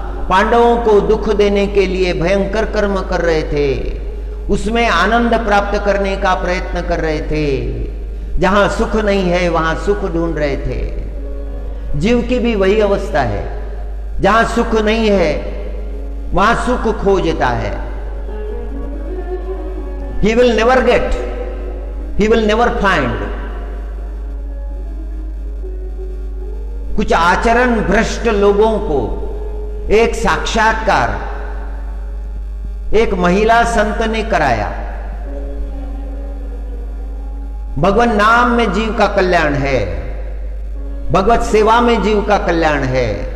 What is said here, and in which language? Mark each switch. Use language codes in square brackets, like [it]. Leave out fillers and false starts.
[hi] पांडवों को दुख देने के लिए भयंकर कर्म कर रहे थे, उसमें आनंद प्राप्त करने का प्रयत्न कर रहे थे। जहां सुख नहीं है वहां सुख ढूंढ रहे थे। जीव की भी वही अवस्था है, जहां सुख नहीं है वहां सुख खोजता है। [en] He will never get, he will never find। [hi] कुछ आचरण भ्रष्ट लोगों को एक साक्षात्कार एक महिला संत ने कराया। भगवान नाम में जीव का कल्याण है, भगवत सेवा में जीव का कल्याण है।